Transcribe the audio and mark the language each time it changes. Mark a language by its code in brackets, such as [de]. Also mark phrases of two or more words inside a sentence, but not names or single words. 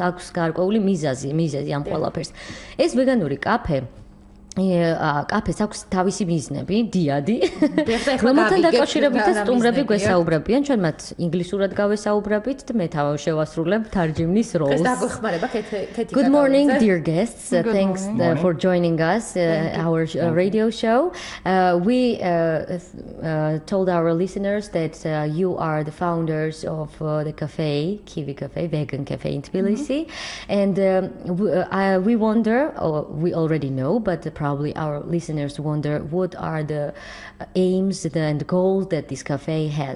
[ka] აქვს გარკვეული მიზეზი ამ ყველაფერს. ეს ვეგანური კაფეს აქვს თავისი მიზნები, დიადი, რომელთან დაკავშირებითაც სტუმრები გვესაუბრებიან. ჩვენ მათ ინგლისურად გავესაუბრებით და მე შევასრულებ თარჯიმნის როლს. ეს დაგვეხმარება ქეთი. [en] Good morning dear guests. Thanks for joining us our radio show. We told our listeners that you are the founders of the cafe, Kiwi Cafe, vegan cafe in Tbilisi. And we wonder, or we already know, but probably our listeners wonder what are the aims and goals that this cafe has.